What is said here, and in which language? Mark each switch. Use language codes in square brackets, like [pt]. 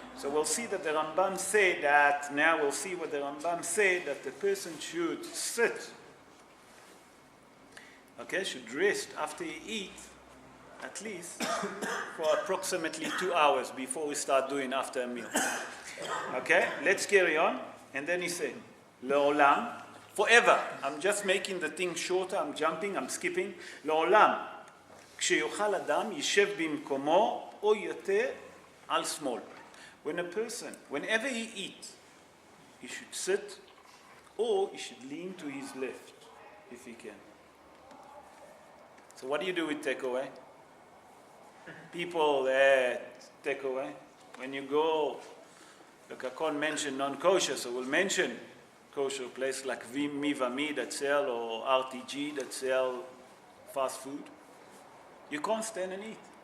[en] So we'll see that the Rambam say that, now we'll see what the Rambam say, that the person should sit, okay, should rest after he eat, at least for approximately 2 hours before we start doing after a meal. Okay, let's carry on. And then he said, Le'olam, forever. I'm just making the thing shorter, I'm jumping, I'm skipping. [he] Le'olam, כשיאכל אדם יישב במקומו או יתה על שמאל. [en] when a person, whenever he eats, he should sit or he should lean to his left, if he can. So what do you do with takeaway? People that takeaway, when you go, look, I can't mention non-kosher, so we'll mention kosher place like Mivami that sell, or RTG that sell fast food. You can't stand and eat.